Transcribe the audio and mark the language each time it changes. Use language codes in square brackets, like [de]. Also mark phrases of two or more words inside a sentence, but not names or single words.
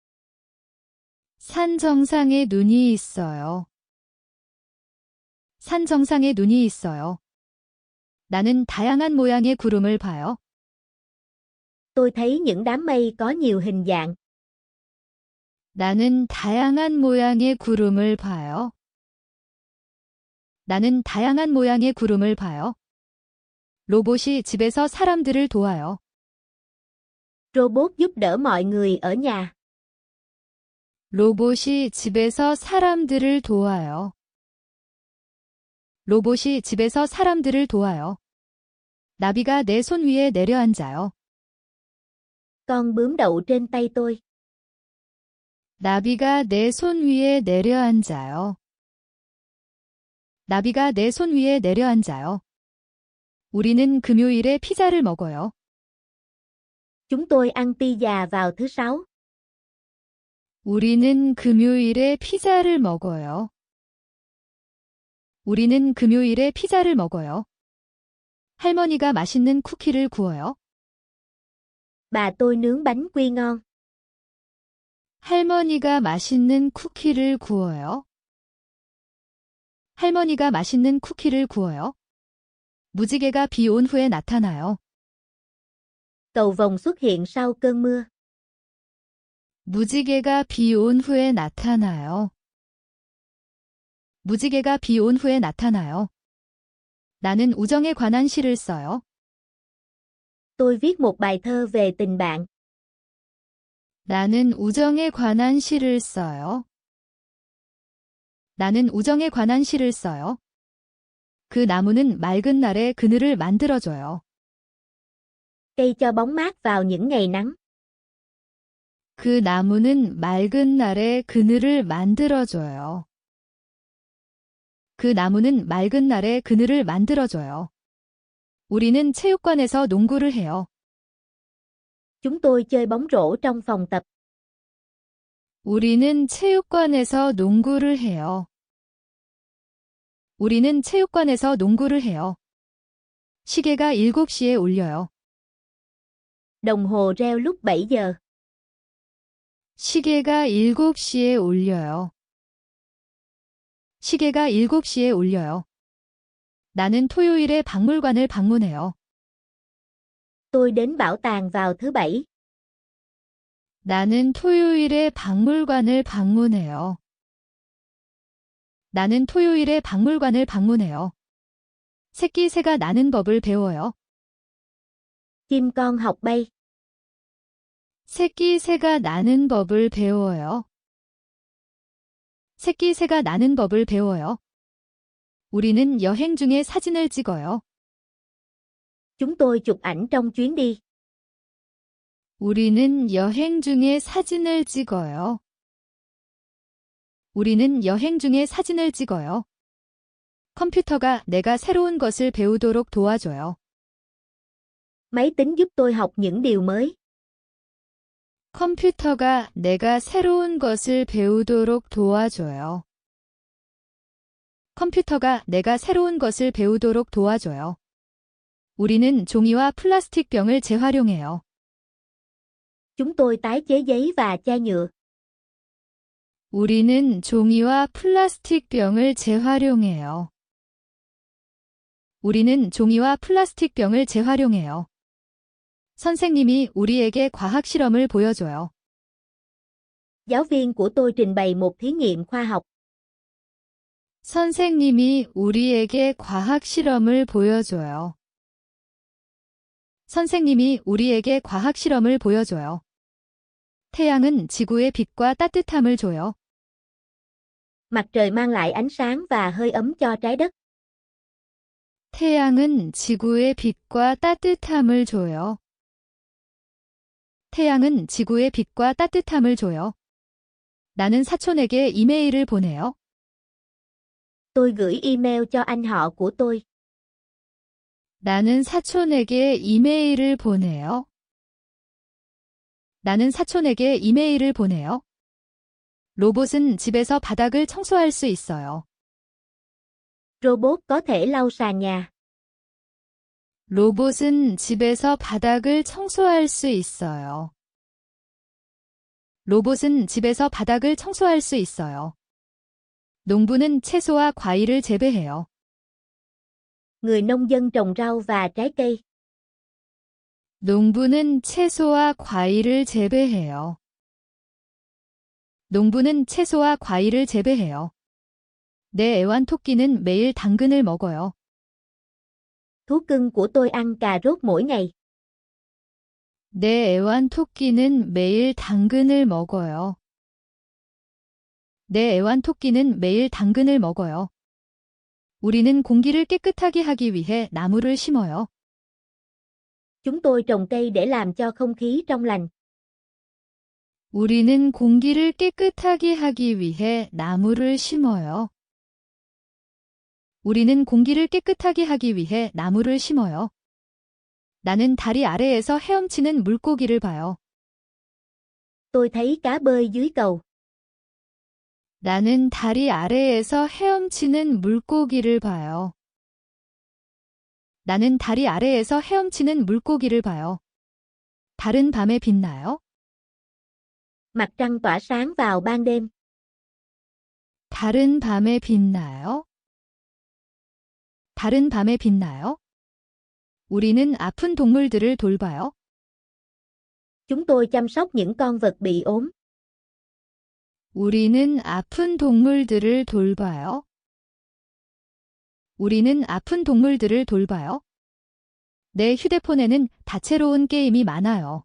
[ko] 산 정상에 눈이 있어요. 산 정상에 눈이 있어요. 나는 다양한 모양의 구름을 봐요. [vi] Tôi thấy những đám mây có nhiều hình dạng. [ko] 나는 다양한 모양의 구름을 봐요. 나는 다양한 모양의 구름을 봐요. 로봇이 집에서 사람들을 도와요. [vi] Robot giúp đỡ mọi người ở nhà. [ko] 로봇이 집에서 사람들을 도와요. 로봇이 집에서 사람들을 도와요. 나비가 내 손 위에 내려앉아요. [vi] Con bướm đậu trên tay tôi. [ko] 나비가 내 손 위에 내려앉아요. 나비가 내 손 위에 내려앉아요. 우리는 금요일에 피자를 먹어요. [vi] Chúng tôi ăn pizza vào thứ sáu. [ko] 우리는 금요일에 피자를 먹어요. 우리는 금요일에 피자를 먹어요. 할머니가 맛있는 쿠키를 구워요. [vi] Bà tôi nướng bánh quy ngon. [ko] 할머니가 맛있는 쿠키를 구워요. 할머니가 맛있는 쿠키를 구워요. 무지개가 비 온 후에 나타나요. [vi] Cầu vồng xuất hiện sau cơn mưa. [ko] 무지개가 비 온 후에 나타나요. 무지개가 비 온 후에 나타나요. 나는 우정에 관한 시를 써요. [vi] Tôi viết một bài thơ về tình bạn. [ko] 나는 우정에 관한 시를 써요. 나는 우정에 관한 시를 써요. 그 나무는 맑은 날에 그늘을 만들어줘요. [vi] Cây cho bóng mát vào những ngày nắng. [ko] 그 나무는 맑은 날에 그늘을 만들어줘요. 그 나무는 맑은 날에 그늘을 만들어줘요. 우리는 체육관에서 농구를 해요. [vi] Chúng tôi chơi bóng rổ trong phòng tập. [ko] 우리는 체육관에서 농구를 해요. 우리는 체육관에서 농구를 해요. 시계가 7시에 울려요. [vi] Đồng hồ reo lúc 7 giờ. [ko] 시계가 7시에 울려요. 시계가 7시에 울려요. 나는 토요일에 박물관을 방문해요. [vi] Tôi đến bảo tàng vào thứ bảy. [ko] 나는 토요일에 박물관을 방문해요. 나는 토요일에 박물관을 방문해요. 새끼 새가 나는 법을 배워요. [vi] Chim con học bay. [ko] 새끼 새가 나는 법을 배워요. 새끼 새가 나는 법을 배워요. 우리는 여행 중에 사진을 찍어요. [vi] Chúng tôi chụp ảnh trong chuyến đi. [ko] 우리는 여행 중에 사진을 찍어요. 우리는 여행 중에 사진을 찍어요. 컴퓨터가 내가 새로운 것을 배우도록 도와줘요. [vi] Máy tính giúp tôi học những điều mới. [ko] 컴퓨터가 내가 새로운 것을 배우도록 도와줘요. 컴퓨터가 내가 새로운 것을 배우도록 도와줘요. 우리는 종이와 플라스틱 병을 재활용해요. [vi] Chúng tôi tái chế giấy và chai nhựa. [ko] 우리는 종이와 플라스틱 병을 재활용해요. 우리는 종이와 플라스틱 병을 재활용해요. 선생님이 우리에게 과학 실험을 보여줘요. [vi] Giáo viên của tôi trình bày một thí nghiệm khoa học. [ko] 선생님이 우리에게 과학 실험을 보여줘요. 선생님이 우리에게 과학 실험을 보여줘요. 태양은 지구에 빛과 따뜻함을 줘요. [vi] Mặt trời mang lại ánh sáng và hơi ấm cho trái đất. [ko] 태양은 지구에 빛과 따뜻함을 줘요. 태양은 지구에 빛과 따뜻함을 줘요. 나는 사촌에게 이메일을 보내요. [vi] Tôi gửi email cho anh họ của tôi. [ko] 나는 사촌에게 이메일을 보내요. 나는 사촌에게 이메일을 보내요. 로봇은 집에서 바닥을 청소할 수 있어요. [vi] Robot có thể lau sàn nhà. [ko] 로봇은 집에서 바닥을 청소할 수 있어요. 로봇은 집에서 바닥을 청소할 수 있어요. 농부는 채소와 과일을 재배해요. [vi] Người nông dân trồng rau và trái cây. [ko] 농부는 채소와 과일을 재배해요. 농부는 채소와 과일을 재배해요. 내 애완토끼는 매일 당근을 먹어요. [vi] Thú cưng của tôi ăn cà rốt mỗi ngày. [ko] 내 애완토끼는 매일 당근을 먹어요. 내 애완토끼는 매일 당근을 먹어요. 우리는 공기를 깨끗하게 하기 위해 나무를 심어요. [vi] Chúng tôi trồng cây để làm cho không khí trong lành. [ko] 우리는 공기를 깨끗하게 하기 위해 나무를 심어요. 우리는 공기를 깨끗하게 하기 위해 나무를 심어요. 나는 다리 아래에서 헤엄치는 물고기를 봐요. [vi] Tôi thấy cá bơi dưới cầu. [ko] 나는 다리 아래에서 헤엄치는 물고기를 봐요. 나는 다리 아래에서 헤엄치는 물고기를 봐요. 달은 밤에 빛나요? [vi] Mặt trăng tỏa sáng vào ban đêm. [ko] 달은 밤에 빛나요? 달은 밤에 빛나요? 우리는 아픈 동물들을 돌봐요. [vi] Chúng tôi chăm sóc những con vật bị ốm. [ko] 우리는 아픈 동물들을 돌봐요. 우리는 아픈 동물들을 돌봐요. 내 휴대폰에는 다채로운 게임이 많아요.